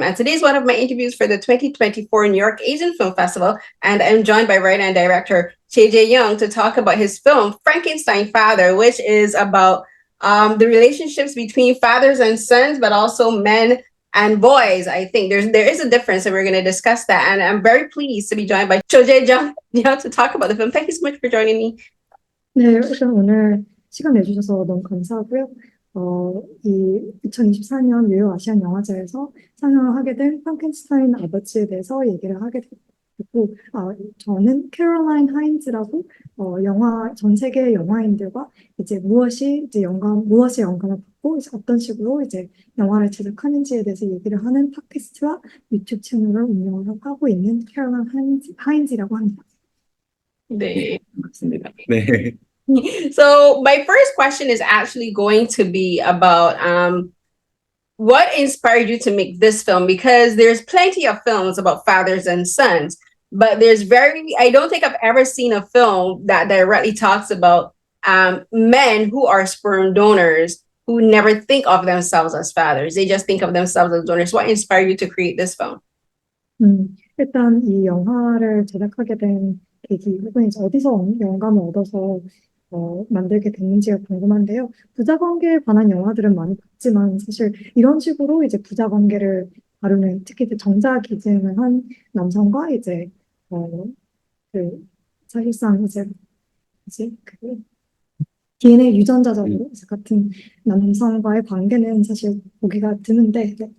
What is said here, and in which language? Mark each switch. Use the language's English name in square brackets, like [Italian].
[English] And today's one of my interviews for the 2024 New York Asian Film Festival, and I'm joined by writer and director Chae-Jae Young to talk about his film Frankenstein Father, which is about the relationships between fathers and sons, but also men and boys. I think there is a difference, and we're going to discuss that. And I'm very pleased to be joined by Chae-Jae Young to talk about the film. Thank you so much for joining me. [Korean] 네, 일단 오늘 시간 내주셔서 너무 감사하고요. 이 2024년 뉴욕 아시안 영화제에서 상영을 하게 된 프랑켄슈타인 아버지에 대해서 얘기를 하게 됐고, 저는 캐롤라인 하인즈라고 전 세계 영화인들과 이제 무엇이 영감을 받고 이제 어떤 식으로 이제 영화를 제작하는지에 대해서 얘기를 하는 팟캐스트와 유튜브 채널을 운영을 하고 있는 캐롤라인 하인즈라고 합니다. 네, 맞습니다. 네. [English] So my first question is actually going to be about what inspired you to make this film? Because there's plenty of films about fathers and sons, but I don't think I've ever seen a film that directly talks about men who are sperm donors who never think of themselves as fathers. They just think of themselves as donors. What inspired you to create this film? [Korean] 일단 이 영화를 제작하게 된 계기 혹은 이제 어디서 영감을 얻어서 만들게 됐는지가 궁금한데요. 부자 관계에 관한 영화들은 많이 봤지만 사실 이런 식으로 이제 부자 관계를 다루는 특히 이제 정자 기증을 한 남성과 이제 사실상 이제 그 DNA 유전자적으로 이제 같은 남성과의 관계는 사실 보기가 드문데.